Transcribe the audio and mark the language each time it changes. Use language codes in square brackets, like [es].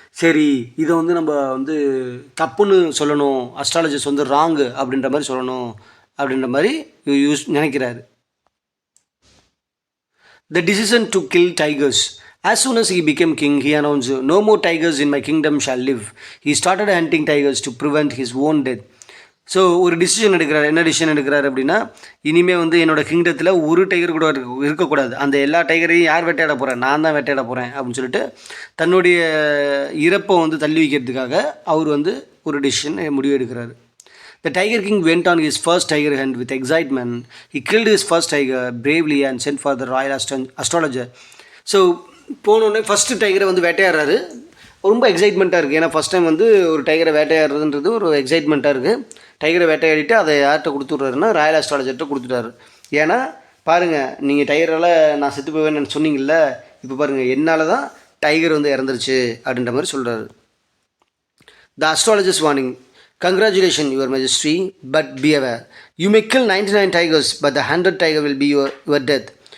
[ta] சரி, இதை வந்து நம்ம வந்து தப்புன்னு சொல்லணும், அஸ்ட்ராலஜர்ஸ் வந்து ராங்கு அப்படின்ற மாதிரி சொல்லணும் அப்படின்ற மாதிரி நினைக்கிறாரு. [en] The decision to kill tigers. As soon as he became king, he announced, "No more tigers in my kingdom shall live." He started hunting tigers to prevent his own death. [ta] So ஒரு decision எடுக்கிறார். என்ன decision எடுக்கிறார் அப்படின்னா, இனிமேல் வந்து என்னோடய கிங்டத்தில் ஒரு tiger கூட இருக்கக்கூடாது, அந்த எல்லா டைகரையும் யார் வேட்டையாட போகிறேன், நான் தான் வேட்டையாட போகிறேன் அப்படின்னு சொல்லிட்டு தன்னுடைய இறப்பை வந்து தள்ளி வைக்கிறதுக்காக அவர் வந்து ஒரு டிசிஷன் முடிவு எடுக்கிறார். [en] The Tiger King went on his first tiger hunt with excitement. He killed his first tiger bravely and sent for the royal astrologer. [ta] So போனோடனே ஃபஸ்ட்டு டைகரை வந்து வேட்டையாடுறாரு. ரொம்ப எக்ஸைட்மெண்ட்டாக இருக்குது. ஏன்னா ஃபஸ்ட் டைம் வந்து ஒரு டைகரை வேட்டையாடுறதுன்றது ஒரு எக்ஸைட்மெண்ட்டாக இருக்குது. டைகரை வேட்டையாடிட்டு அதை யார்கிட்ட கொடுத்துட்றாருன்னா ராயல் அஸ்ட்ராலஜர்கிட்ட கொடுத்துட்டாரு. ஏன்னா பாருங்கள், நீங்கள் டைகரால் நான் செத்து போவேன்னு சொன்னீங்கல்ல, இப்போ பாருங்கள் என்னால் தான் டைகர் வந்து இறந்துருச்சு அப்படின்ற மாதிரி சொல்கிறாரு. [en] The astrologer's warning. Congratulations, Your Majesty, but be aware. You may kill 99 tigers, but the 100th tiger will be your death.